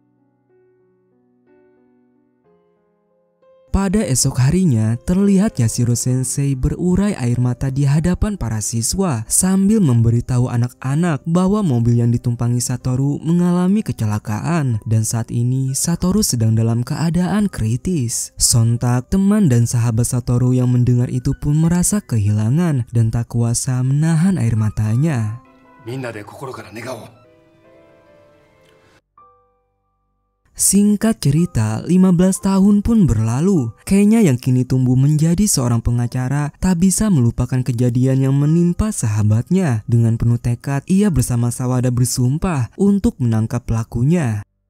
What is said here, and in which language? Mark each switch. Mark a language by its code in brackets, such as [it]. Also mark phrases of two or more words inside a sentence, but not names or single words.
[id] Pada esok harinya, terlihat Yashiro Sensei berurai air mata di hadapan para siswa sambil memberitahu anak-anak bahwa mobil yang ditumpangi Satoru mengalami kecelakaan dan saat ini Satoru sedang dalam keadaan kritis. Sontak, teman dan sahabat Satoru yang mendengar itu pun merasa kehilangan dan tak kuasa menahan air matanya. [ja] みんなで心から願おう. [id] Singkat cerita, 15 tahun pun berlalu. Kayaknya yang kini tumbuh menjadi seorang pengacara tak bisa melupakan kejadian yang menimpa sahabatnya. Dengan penuh tekad, ia bersama Sawada bersumpah untuk menangkap pelakunya.